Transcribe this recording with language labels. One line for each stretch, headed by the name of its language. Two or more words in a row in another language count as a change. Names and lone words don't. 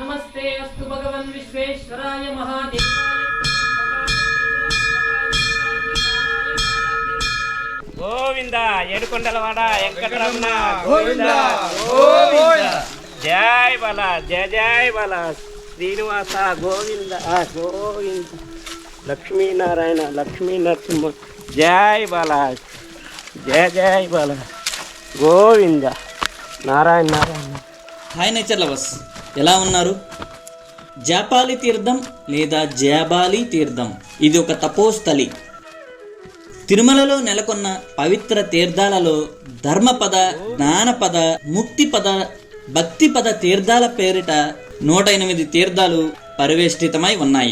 Sanskrit: नमस्ते अस्तु भगवन् विश्वेश्वराय महादेवाय गोविंद येडुकोंडलवाड वेंकटरमण गोविंद गोविंद जय बाला जय जय बाला श्रीनिवास गोविंद गोविंद लक्ष्मी नारायण लक्ष्मी नरसिंह जय बाला जय जय बाला गोविंद नारायण नारायण।
Telugu: హాయ్ నేచర్ లవర్స్, ఎలా ఉన్నారు? జాపాలి తీర్థం లేదా జాబాలి తీర్థం ఇది ఒక తపోస్థలి. తిరుమలలో నెలకొన్న పవిత్ర తీర్థాలలో ధర్మపద, జ్ఞానపద, ముక్తిపద, భక్తిపద తీర్థాల పేరిట 108 తీర్థాలు పరివేష్టితమై ఉన్నాయి.